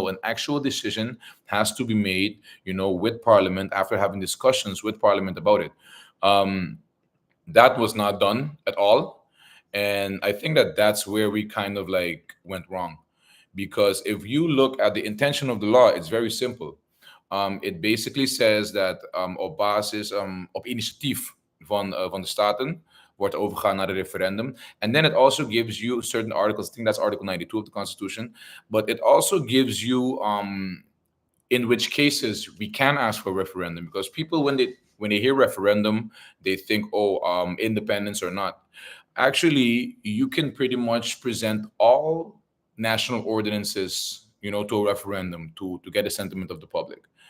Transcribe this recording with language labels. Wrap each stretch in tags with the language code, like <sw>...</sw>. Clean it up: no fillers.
<en>No, an actual decision has to be made, with parliament, after having discussions with parliament about it. That was not done at all. And I think that that's where we kind of like went wrong. Because if you look at the intention of the law, it's very simple. It basically says that</en> <nl>op basis, op initiatief van de staten wordt overgegaan naar de referendum.</nl> <en>And then it also gives you certain articles. I think that's Article 92 of the Constitution. But it also gives you in which cases we can ask for a referendum, because people, when they hear referendum, they think, oh, independence or not. Actually, you can pretty much present all national ordinances, to a referendum to get a sentiment of the public.</en>